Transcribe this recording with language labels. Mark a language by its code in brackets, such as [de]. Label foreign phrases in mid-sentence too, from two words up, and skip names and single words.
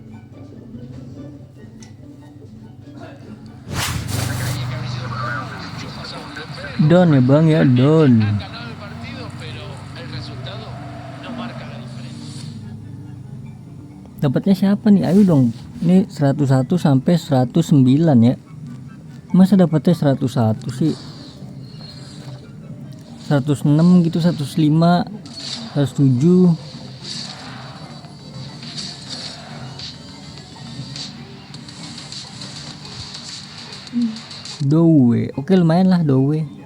[id] Don ya bang ya, don. [es] Han ganado el partido, pero el resultado no marca la diferencia. [id] Dapatnya siapa nih? Ayo dong. Ini 101 sampai 109 ya. Masa dapatnya 101 sih? 106 gitu, 105, 107. Dowe, oke lumayan lah Dowe.